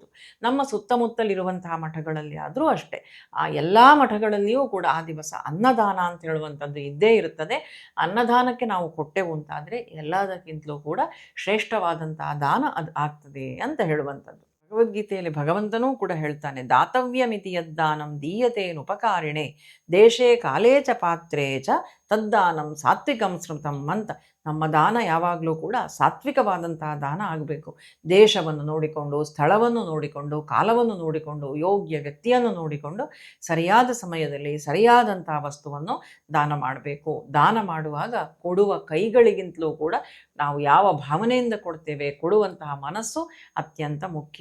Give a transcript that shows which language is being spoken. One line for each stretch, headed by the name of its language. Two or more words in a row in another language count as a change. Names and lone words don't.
Kannada: ನಮ್ಮ ಸುತ್ತಮುತ್ತಲಿರುವಂತಹ ಮಠಗಳಲ್ಲಿ ಆದರೂ ಅಷ್ಟೇ, ಆ ಎಲ್ಲ ಮಠಗಳಲ್ಲಿಯೂ ಕೂಡ ಆ ದಿವಸ ಅನ್ನದಾನ ಅಂತ ಹೇಳುವಂಥದ್ದು ಇದ್ದೇ ಇರುತ್ತದೆ. ಅನ್ನದಾನಕ್ಕೆ ನಾವು ಕೊಟ್ಟೆವು ಅಂತಾದರೆ ಎಲ್ಲದಕ್ಕಿಂತಲೂ ಕೂಡ ಶ್ರೇಷ್ಠವಾದಂತಹ ದಾನ ಅದು ಆಗ್ತದೆ ಅಂತ ಹೇಳುವಂಥದ್ದು. ಭಗವದ್ಗೀತೆಯಲ್ಲಿ ಭಗವಂತನೂ ಕೂಡ ಹೇಳ್ತಾನೆ,
Sanskrit: ದಾತವ್ಯ ಮಿತಿ ಯದ್ದಾನಂ ದೀಯತೇನು ಉಪಕಾರಿಣೆ ದೇಶೇ ಕಾಲೇ ಚ ಪಾತ್ರೇ ಚ ತದ್ದಾನಂ ಸಾತ್ವಿಕಂ ಸ್ಮೃತಂ ಅಂತ.
Kannada: ನಮ್ಮ ದಾನ ಯಾವಾಗಲೂ ಕೂಡ ಸಾತ್ವಿಕವಾದಂತಹ ದಾನ ಆಗಬೇಕು. ದೇಶವನ್ನು ನೋಡಿಕೊಂಡು, ಸ್ಥಳವನ್ನು ನೋಡಿಕೊಂಡು, ಕಾಲವನ್ನು ನೋಡಿಕೊಂಡು, ಯೋಗ್ಯ ವ್ಯಕ್ತಿಯನ್ನು ನೋಡಿಕೊಂಡು ಸರಿಯಾದ ಸಮಯದಲ್ಲಿ ಸರಿಯಾದಂತಹ ವಸ್ತುವನ್ನು ದಾನ ಮಾಡಬೇಕು. ದಾನ ಮಾಡುವಾಗ ಕೊಡುವ ಕೈಗಳಿಗಿಂತಲೂ ಕೂಡ ನಾವು ಯಾವ ಭಾವನೆಯಿಂದ ಕೊಡ್ತೇವೆ, ಕೊಡುವಂತಹ ಮನಸ್ಸು ಅತ್ಯಂತ ಮುಖ್ಯ.